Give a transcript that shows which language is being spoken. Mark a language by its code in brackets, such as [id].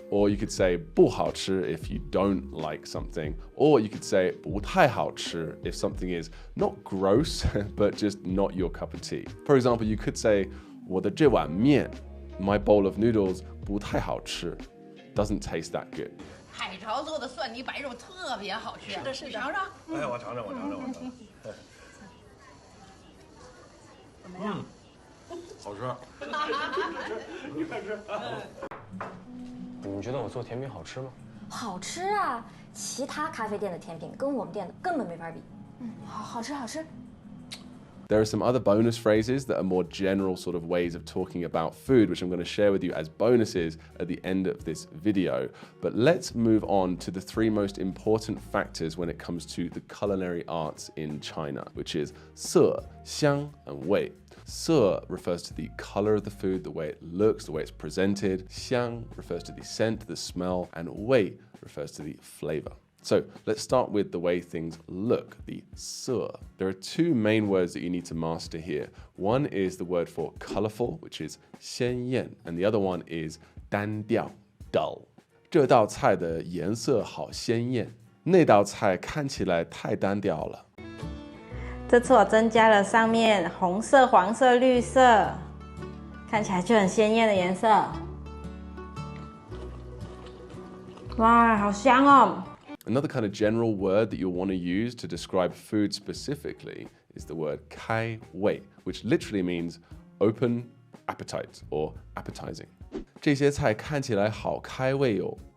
[en] Or you could say [zh] 不好吃 [en] if you don't like something. Or you could say [zh] 不太好吃 [en] if something is not gross, but just not your cup of tea. For example, you could say [zh] 我的这碗面, [en] my bowl of noodles, [zh] 不太好吃, [en] doesn't taste that good. [zh] 海潮做的蒜泥白肉特别好吃，是的，是的。你尝尝。哎，我尝尝，我尝尝，我尝尝。怎么样？好吃。你快吃。你们觉得我做甜品好吃吗？好吃啊！其他咖啡店的甜品跟我们店的根本没法比。好吃，好吃。 [en] There are some other bonus phrases that are more general sort of ways of talking about food, which I'm going to share with you as bonuses at the end of this video. But let's move on to the three most important factors when it comes to the culinary arts in China, which is 色, 香, and 味. 色 refers to the color of the food, the way it looks, the way it's presented. 香 refers to the scent, the smell, and 味 refers to the flavor. So let's start with the way things look, the 色. There are two main words that you need to master here. One is the word for colorful, which is 鲜艳, and the other one is 单调, dull. [zh] 这道菜的颜色好鲜艳，那道菜看起来太单调了。这次我增加了上面红色、黄色、绿色，看起来就很鲜艳的颜色。哇，好香哦！ [en] Another kind of general word that you'll want to use to describe food specifically is the word 开胃, which literally means open appetite or appetizing. [zh] 这些菜看起来好开胃哦。